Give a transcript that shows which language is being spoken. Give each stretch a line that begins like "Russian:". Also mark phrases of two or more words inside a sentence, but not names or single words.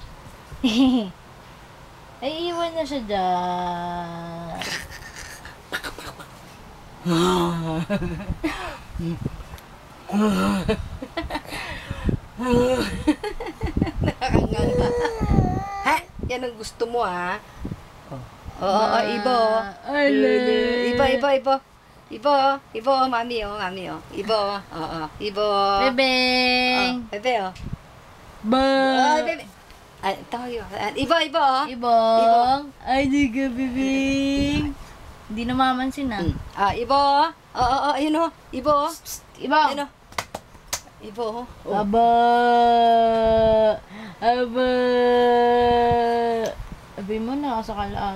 Filipino: Ay, iwan na siya dyan. Nakakanganga. Ha? Yan ang gusto mo, ha? Oo, ibo. Ibo, ibo, ibo. Ibo, ibo, mami, oh, mami, oh. Ibo, oo, ibo. Bebeng! Bebe, oh. Ba! Ay, bebe. Ay, tayo. Ibo, ibo, oh. Ibong! Ay, di ka, bibing! Hindi namamansin na. Ibo. Oo, ayun, oh. Ibo. Ibong! Ayun, oh. Ibo, oh. Aba! Aba! Abi mo na sa kalaan.